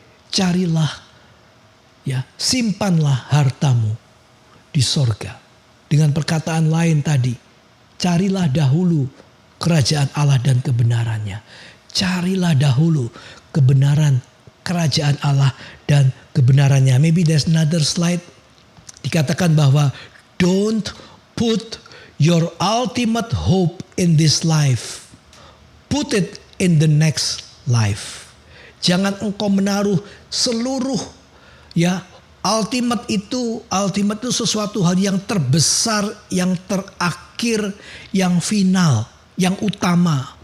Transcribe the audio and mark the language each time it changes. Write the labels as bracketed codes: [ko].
[id] Carilah, ya, simpanlah hartamu di sorga. Dengan perkataan lain tadi, carilah dahulu kerajaan Allah dan kebenarannya. Carilah dahulu kebenaran kerajaan Allah dan kebenarannya. [en] Maybe there's another slide. [id] Dikatakan bahwa [en] don't put your ultimate hope in this life. Put it in the next life. [id] Jangan engkau menaruh seluruh, ya, ultimate itu sesuatu hal yang terbesar, yang terakhir, yang final, yang utama.